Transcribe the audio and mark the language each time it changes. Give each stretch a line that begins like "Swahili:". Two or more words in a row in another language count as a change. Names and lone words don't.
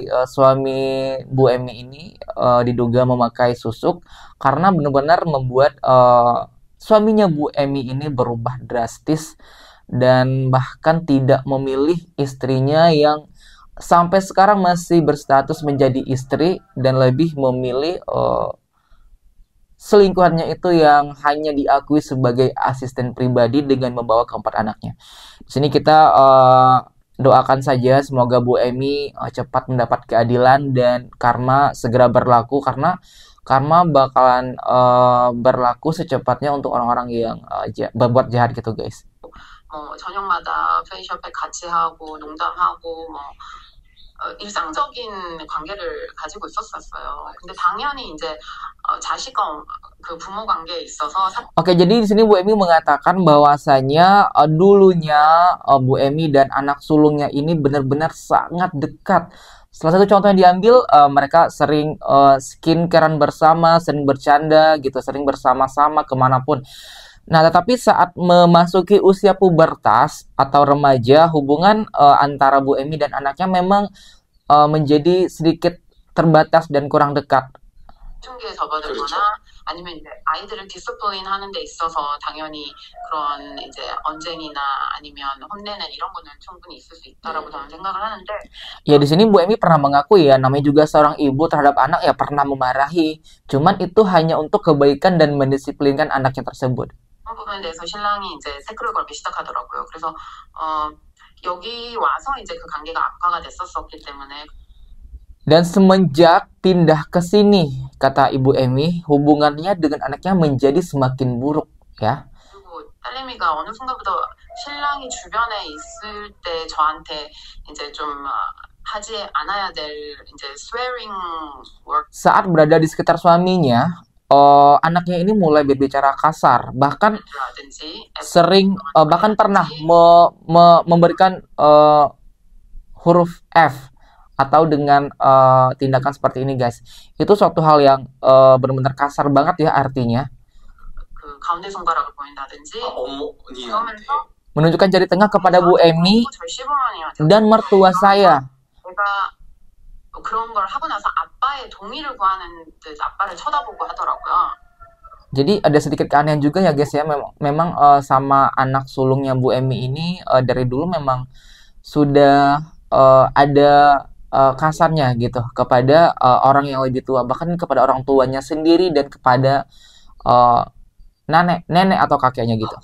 Indonesian: suami Bu Emi ini diduga memakai susuk karena benar-benar membuat suaminya Bu Emi ini berubah drastis dan bahkan tidak memilih istrinya yang sampai sekarang masih berstatus menjadi istri dan lebih memilih selingkuhannya itu yang hanya diakui sebagai asisten pribadi dengan membawa keempat anaknya. Di sini kita doakan saja semoga Bu Emi cepat mendapat keadilan dan karma segera berlaku karena karma bakalan berlaku secepatnya untuk orang-orang yang berbuat jahat gitu guys.
Korean: 저녁마다 페이셜팩 같이 하고 농담하고 뭐 일상적인 관계를 가지고 있었어요. 근데 당연히 이제 자식과 그 부모 관계에 있어서.
Indonesian: Oke, jadi di sini Bu Emi mengatakan bahwasanya dulunya Bu Emi dan anak sulungnya ini benar-benar sangat dekat. Salah satu contoh yang diambil, mereka sering skincarean bersama, sering bercanda gitu, sering bersama-sama kemanapun. Nah, tetapi saat memasuki usia pubertas atau remaja, hubungan antara Bu Emi dan anaknya memang menjadi sedikit terbatas dan kurang dekat.
Korean: 흉기에 접어들거나 아니면 이제 아이들을 디스플레인하는 데 있어서 당연히 그런 이제 언쟁이나 아니면 혼내는 이런 거는 충분히 있을 수 있다라고 저는 생각을 하는데.
Indonesian: Ya di sini Bu Emi pernah mengakui ya, namanya juga seorang ibu terhadap anak ya pernah memarahi. Cuman itu hanya untuk kebaikan dan mendisiplinkan anaknya tersebut.
Korean: 부분에 대해서 신랑이 이제 태클을 걸기 시작하더라고요. 그래서 여기 와서 이제 그 관계가 악화가 됐었기 때문에.
Indonesian: Dan semenjak pindah ke sini, kata Ibu Emi, hubungannya dengan anaknya menjadi semakin buruk ya.
Korean: 그리고 딸내미가 어느 순간부터 신랑이 주변에 있을 때 저한테 이제 좀 하지 않아야 될 이제
English: swearing word.
Indonesian: Saat berada di sekitar suaminya, anaknya ini mulai berbicara kasar, bahkan sering bahkan pernah memberikan huruf F atau dengan tindakan seperti ini guys. Itu suatu hal yang benar-benar kasar banget ya artinya. Menunjukkan jari tengah kepada Bu Emi dan mertua saya.
Korean: 그런 걸 하고 나서 아빠의 동의를 구하는 듯 아빠를 쳐다보고 하더라고요.
Indonesian: Jadi ada sedikit keanehan juga ya guys ya, memang sama anak sulungnya Bu Emi ini dari dulu memang sudah ada kasarnya gitu kepada orang yang lebih tua, bahkan kepada orang tuanya sendiri dan kepada nenek atau kakeknya gitu.